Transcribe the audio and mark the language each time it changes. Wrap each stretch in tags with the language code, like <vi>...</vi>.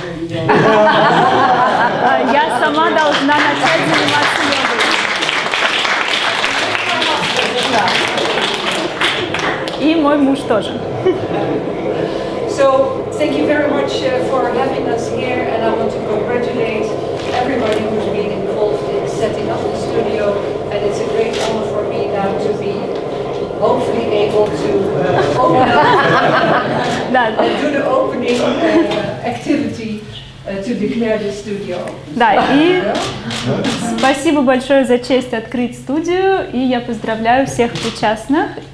<ru>Я сама должна начать заниматься йогой. И мой муж тоже.</ru> <en>So, thank you very much for having us here, and I want to congratulate everybody who's been involved in setting up the studio, and it's a great honor for me now to be hopefully able to open up and do the opening activity to declare the studio.</en> <ru>Да, и спасибо большое за честь открыть студию, и я поздравляю всех причастных.</ru>